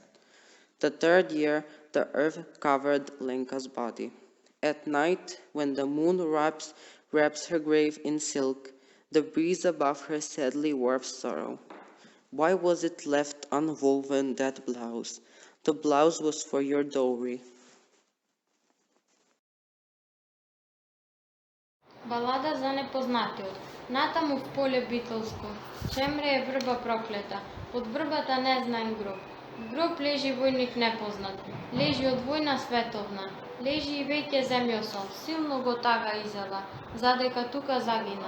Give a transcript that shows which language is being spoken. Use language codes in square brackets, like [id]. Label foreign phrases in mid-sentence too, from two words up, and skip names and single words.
[en] The 3rd year, the earth covered Lenka's body. At night, when the moon wraps her grave in silk, the breeze above her sadly warps sorrow. Why was it left unwoven, that blouse? The blouse was for your dowry. [mk] Балада за непознатиот. Натаму в поле битолско, чемре е врба проклета, од врбата незнаен гроб. В гроб лежи војник непознат, лежи од војна световна, лежи и веќе земјосол, силно го тага изела, задека тука загинал.